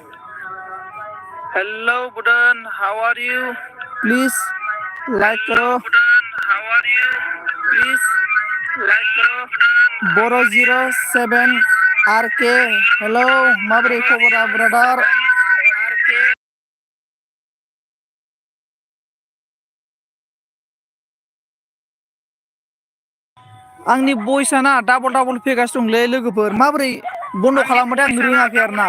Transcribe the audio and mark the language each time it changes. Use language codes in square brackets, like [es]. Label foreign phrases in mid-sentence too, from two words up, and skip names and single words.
[en] Hello Budan, how are you. please like [hi] करो। बुदन, [en] how are you. please like [hi] करो। [brx] बोरो 07 आरके हेलो, माबोरै खबरा ब्रादार। आंनि भइसआ ना डाबल डाबल फैगासिनो दंलै लोगोफोर, माबोरै बन्द' खालामबाथाय आं रोङाखै आरो ना।